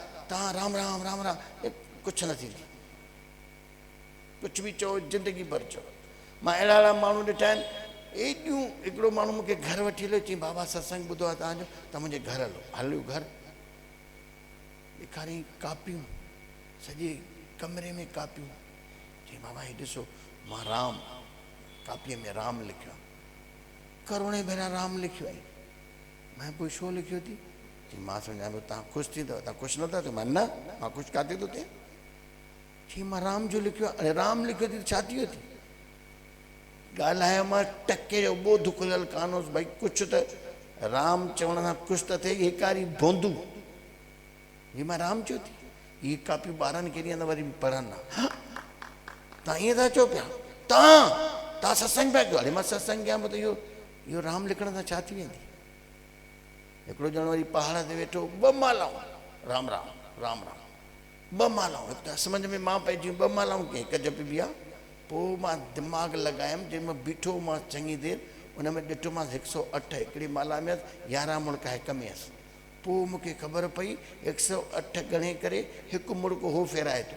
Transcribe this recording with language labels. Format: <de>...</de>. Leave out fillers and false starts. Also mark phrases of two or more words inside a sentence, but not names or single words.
<sd>तव्हां राम राम राम राम कुझु न थींदी, कुझु बि चओ ज़िंदगी भर चओ। मां अहिड़ा अहिड़ा माण्हू ॾिठा आहिनि, एॾियूं, हिकिड़ो माण्हू मूंखे घर वठी हलियो, चई बाबा सत्संग ॿुधो आहे तव्हांजो, त मुंहिंजे घर हलियो घर ॾेखारियईं कापियूं, सॼे कमरे में कापियूं, चई बाबा हे ॾिसो मां राम, कापीअ में राम लिखियो आहे, करोड़े भेरा राम लिखियो आहे। मैं पोइ छो लिखियो थी? चई मां सम्झां पियो तव्हां ख़ुशि थींदव, तव्हां ख़ुशि नथा थियो? मां न, मां ख़ुशि काथे थो थिए? चई मां राम जो लिखियो आहे। अरे राम लिखियो थी त छा थी वियो थी? ॻाल्हायो मां टके जो ॿोध खुलियल कान हुउसि, भई कुझु त राम चवण सां कुझु त थिए, हिकारी बोंदू ही मां राम चयो थी। हीअ कापियूं ॿारनि खे ॾियनि वरी बि पढ़नि न। तव्हां ईअं था चओ पिया, तव्हां सत्संग पिया कयो? अरे मां सत्संग कयां पियो त इहो राम लिखण सां छा थी वेंदी? हिकिड़ो ॼणो वरी पहाड़ ते वेठो, ॿ मालाऊं राम राम राम राम, ॿ मालाऊं, हिकु त सम्झ में मां पइजी ॿ मालाऊं कीअं हिकु जपबी आहे। पोइ मां दिमाग़ु लॻायमि, जंहिंमें बीठो मां चङी देरि, उन में ॾिठोमांसि 108 हिकिड़ी माला में 11 मुड़का हिक में हुअसि। पोइ मूंखे ख़बर पई 108 गणे करे हिकु मुड़को हो फेराए थो।</sd>